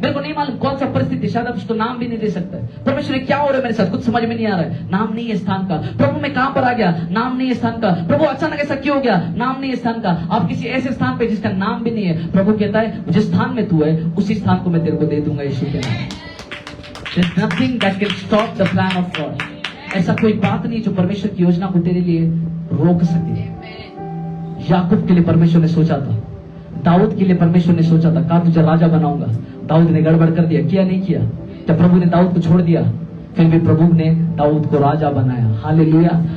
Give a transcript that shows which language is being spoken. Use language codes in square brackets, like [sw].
[hi] मेरे को नहीं मालूम कौन सा परिस्थिति, शायद आप उसको नाम भी नहीं दे सकते। परमेश्वर क्या हो रहा है मेरे साथ, कुछ समझ में नहीं आ रहा है, नाम नहीं है स्थान का। प्रभु मैं कहां पर आ गया, नाम नहीं है स्थान का। प्रभु अचानक ऐसा क्यों हो गया, नाम नहीं है स्थान का। आप किसी ऐसे स्थान पे जिसका नाम भी नहीं है, प्रभु कहता है जिस स्थान में तू है उसी स्थान को मैं तेरे को दे दूंगा यीशु के नाम। [en] There's nothing that can stop the plan of God. [hi] ऐसा कोई बात नहीं जो परमेश्वर की योजना को तेरे लिए रोक सके। याकूब के लिए परमेश्वर ने सोचा था, दाऊद के लिए परमेश्वर ने सोचा था, कहा तुझे राजा बनाऊंगा। दाऊद ने गड़बड़ कर दिया, किया नहीं किया। जब प्रभु ने दाऊद को छोड़ दिया, फिर भी प्रभु ने दाऊद को राजा बनाया। हालेलुया।